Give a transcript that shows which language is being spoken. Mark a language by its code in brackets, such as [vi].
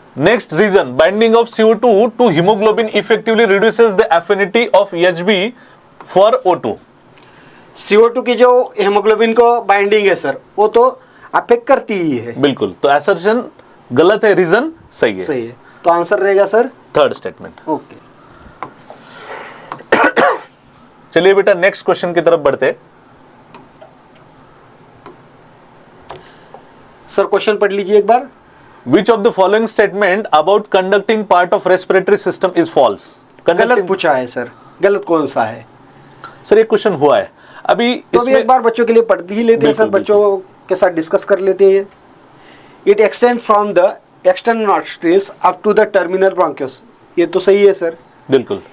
[en] Next reason, binding of CO2 to hemoglobin effectively reduces the affinity of Hb for O2. [hi] CO2 की जो haemoglobin को binding है sir वो तो affect करती ही है। बिल्कुल, तो असर्शन गलत है, रीजन सही है। सही है, तो आंसर रहेगा सर थर्ड स्टेटमेंट। ओके। चलिए बेटा नेक्स्ट क्वेश्चन की तरफ बढ़ते। सर क्वेश्चन पढ़ लीजिए एक बार। [en] Which of the following statement about conducting part of respiratory system is false? [hi] गलत पूछा है सर, गलत कौन सा है? सर ये क्वेश्चन हुआ है अभी, तो भी एक बार बच्चों के लिए पढ़ ही लेते हैं सर, बच्चों के साथ डिस्कस कर लेते हैं। [en] It extend from the external nostrils up to the terminal bronchus. [hi] ये तो सही है सर। बिल्कुल।